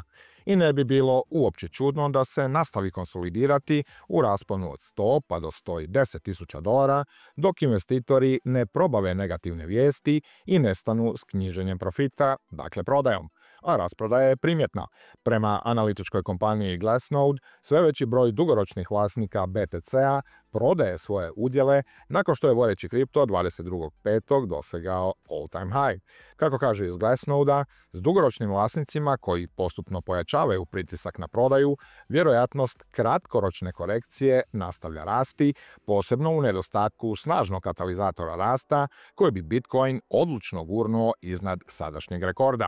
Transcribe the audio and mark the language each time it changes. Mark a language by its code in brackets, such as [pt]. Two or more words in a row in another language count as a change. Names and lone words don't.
[hr] I ne bi bilo uopće čudno da se nastavi konsolidirati u rasponu od 100 pa do $110.000, dok investitori ne probave negativne vijesti i nestanu s knjiženjem profita, dakle prodajom. A rasprodaja je primjetna. Prema analitičkoj kompaniji Glassnode, sve veći broj dugoročnih vlasnika BTC-a prodaje svoje udjele nakon što je vodeći kripto 22.5. dosegao [en] all-time high. [hr] Kako kaže iz Glassnode-a, s dugoročnim vlasnicima koji postupno pojačavaju pritisak na prodaju, vjerojatnost kratkoročne korekcije nastavlja rasti, posebno u nedostatku snažnog katalizatora rasta koji bi Bitcoin odlučno gurnuo iznad sadašnjeg rekorda.